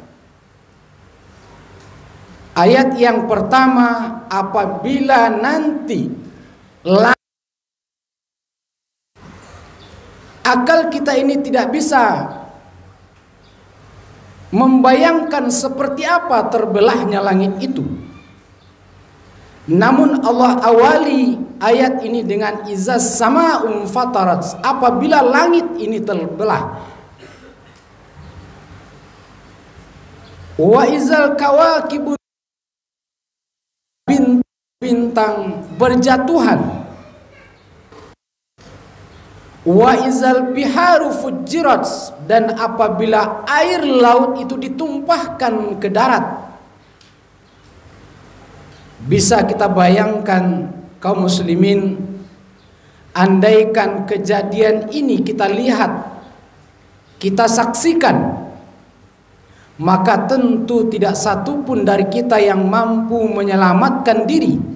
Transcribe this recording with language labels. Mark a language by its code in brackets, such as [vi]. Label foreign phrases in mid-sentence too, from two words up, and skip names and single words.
[id] Ayat yang pertama, apabila nanti akal kita ini tidak bisa membayangkan seperti apa terbelahnya langit itu. Namun Allah awali ayat ini dengan [ar] إذا السماء انفطرت, [id] apabila langit ini terbelah. [ar] وإذا الكواكب, [id] bintang berjatuhan. [ar] وإذا البحار فجرت, [id] dan apabila air laut itu ditumpahkan ke darat. Bisa kita bayangkan kaum muslimin, andaikan kejadian ini kita lihat, kita saksikan, maka tentu tidak satu pun dari kita yang mampu menyelamatkan diri.